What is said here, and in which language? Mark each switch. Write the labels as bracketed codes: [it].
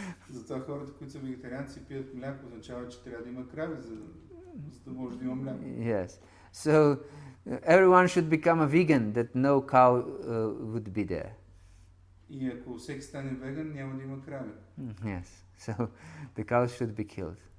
[bg] Затова хората, които са вегетарианци, пият мляко, означава, че трябва да има крави, за да може да има мляко. [en] Yes. So everyone should become a vegan, that no cow would be there. [bg] И ако всеки стане веган, няма да има крави. [en] Yes. So the cows should be killed.